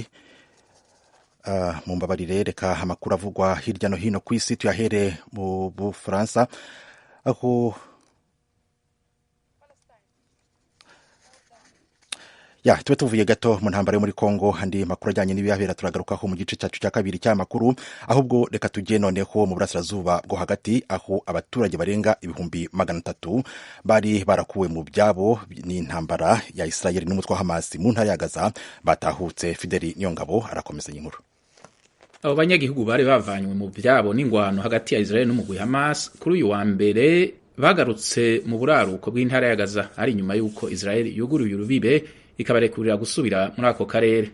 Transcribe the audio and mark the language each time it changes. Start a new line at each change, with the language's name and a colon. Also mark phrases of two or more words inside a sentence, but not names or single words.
Kinyarwanda: Mu mbabarire, reka amakuru avugwa hirya no hino ku isi tuyahere mu Bufaransa, aho tube tuvuye gato mu ntambara yo muri Kongo. Andi makuru ajyanye n'ibihabera turagarukaho mu gice cyacu cya kabiri cy'amakuru, ahubwo reka tujye noneho mu burasirazuba bwo hagati, aho abaturage barenga 300,000 bari barakuwe mu byabo n'intambara ya Israel n'umutwe wa Hamas mu ntara ya Gaza batahutse. Fidel Niyongabo arakomeza inkuru.
Rundi: Abo banyagihugu bari bavanywe mu byabo n'ingwano hagati ya Israel n'umugwi Hamas kuri uyu wa mbere bagarutse mu buraruko bw'intara ya Gaza, ari nyuma y'uko Israel yuguruye urubibe ikabarekurira gusubira muri ako karere.